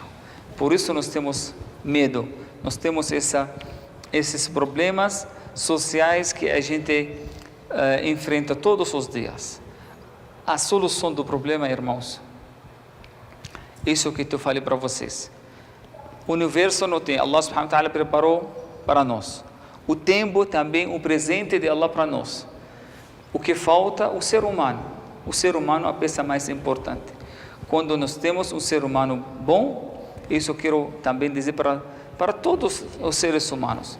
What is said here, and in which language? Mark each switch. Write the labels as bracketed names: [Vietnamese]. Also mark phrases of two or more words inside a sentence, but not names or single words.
[Portuguese] Por isso nós temos medo, nós temos esses problemas sociais que a gente enfrenta todos os dias. A solução do problema, irmãos, isso que eu falei para vocês. O universo não tem, [Arabic] الله سبحانه وتعالى [Portuguese] preparou para nós. O tempo também, um presente de Allah para nós. O que falta, o ser humano. O ser humano é a peça mais importante. Quando nós temos um ser humano bom, isso eu quero também dizer para todos os seres humanos.